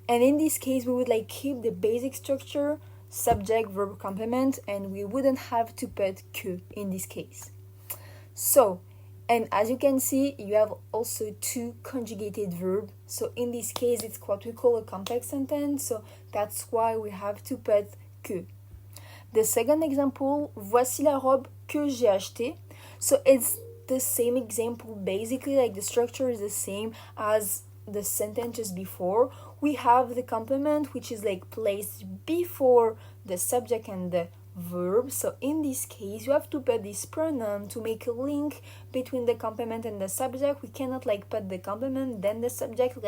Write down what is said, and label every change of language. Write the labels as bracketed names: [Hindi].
[English] And in this case we would like keep the basic structure, subject, verb, complement, and we wouldn't have to put que in this case. So, and as you can see, you have also two conjugated verbs. So in this case, it's what we call a complex sentence. So that's why we have to put que. The second example, [French] voici la robe que j'ai achetée. [English] So it's the same example. Basically, like the structure is the same as the sentences before. We have the complement, which is like placed before the subject and the verb. So in this case you have to put this pronoun to make a link between the complement and the subject. We cannot like put the complement then the subject.